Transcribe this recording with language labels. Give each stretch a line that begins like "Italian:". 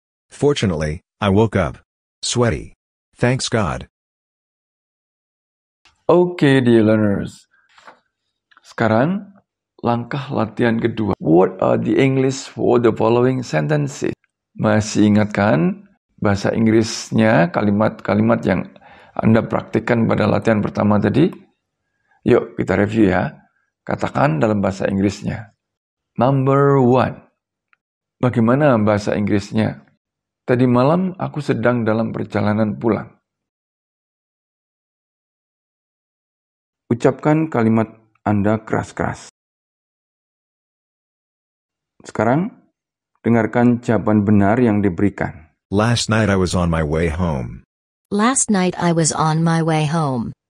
English: Fortunately, I woke up sweaty. Thanks God. Okay, dear learners.
Indonesian: Sekarang, langkah latihan kedua.
English: What are the English for the following sentences?
Indonesian: Masih ingatkan bahasa Inggrisnya, kalimat-kalimat yang Anda praktikkan pada latihan pertama tadi? Yuk, kita review ya. Katakan dalam bahasa Inggrisnya.
English: Number 1.
Indonesian: Bagaimana bahasa Inggrisnya? Tadi malam aku sedang dalam perjalanan pulang. Ucapkan kalimat Anda keras-keras. Sekarang, dengarkan jawaban benar yang diberikan.
English: Last night I was on my way home. Last night I was on my way home.